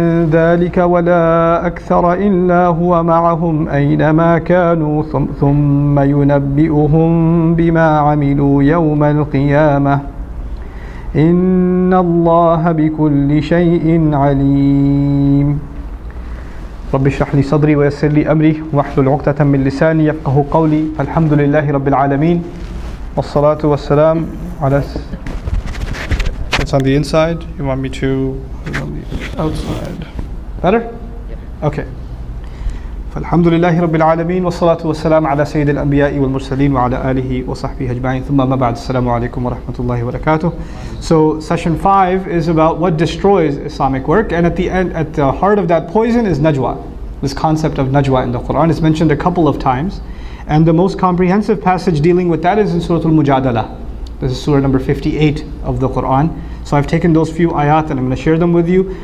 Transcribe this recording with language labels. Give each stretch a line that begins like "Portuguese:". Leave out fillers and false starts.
Arabic: ذلك ولا أكثر إلا هو معهم أينما كانوا ثم ينبئهم بما عملوا يوم القيامة إن الله بكل شيء عليم. رب اشرح لي صدري ويسر لي أمري واحلل عقدة من لساني يفقه قولي. الحمد لله رب العالمين والصلاة والسلام على.
English: It's on the inside. You want me to put it on the outside? Better? Okay.
Arabic: فالحمد لله رب العالمين والصلاة والسلام على سيد الأنبياء والمرسلين وعلى آله وصحبه أجمعين ثم ما بعد. السلام عليكم ورحمة الله وبركاته.
English: So session 5 is about what destroys Islamic work, and at the end, at the heart of that poison is Najwa. This concept of Najwa in the Quran is mentioned a couple of times, and the most comprehensive passage dealing with that is in Surah Al-Mujadalah. This is Surah number 58 of the Quran. So I've taken those few ayat and I'm going to share them with you.